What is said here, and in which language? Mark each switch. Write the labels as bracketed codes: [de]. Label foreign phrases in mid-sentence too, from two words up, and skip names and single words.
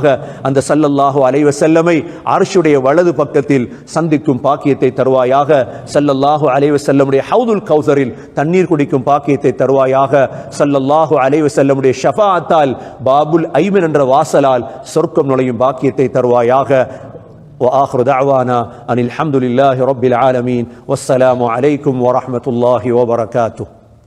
[ta] அந்த [ar] صلى الله عليه وسلم [ta] அர்ஷுடைய வலது பக்கத்தில் சந்திக்கும் பாக்கியத்தை தருவாயாக. [ar] صلى الله عليه وسلم [ta] ஹவுதுல் கௌஸரில் தண்ணீர் குடிக்கும் பாக்கியத்தை தருவாயாக. [ar] صلى الله عليه وسلم [ta] ஷஃபாஅத்தால் பாபுல் ஐமன் என்ற வாசலால் சொர்க்கம் நுழையும் பாக்கியத்தை தருவாயாக. [ar] وآخر دعوانا أن الحمد لله رب العالمين والسلام عليكم ورحمة الله وبركاته.